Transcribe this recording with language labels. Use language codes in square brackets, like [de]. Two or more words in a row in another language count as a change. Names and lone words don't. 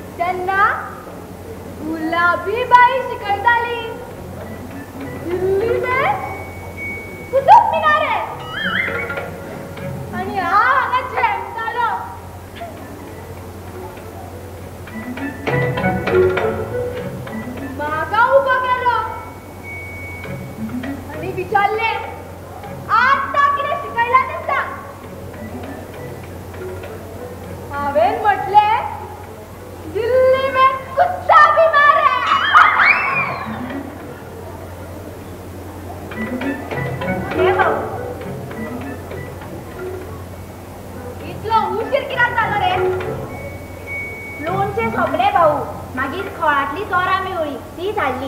[kok] तेन्ना गुलाबी बाई शिकयताली दिल्ली में कुतुब मिनार आहे आणि हांगा झेमतालो म्हाका उबो केलो आणि विचारले आता कितें शिकयला तें सांग. हांवेन म्हटले [hi] दिल्ली में कुत्ता बीमार है. [kok] हे भाऊ इतलो उशीर कित्याक जालो रे. लोणचे सोंपले भाऊ. मागीर खळांतली चोरां मेवळी ती झाली.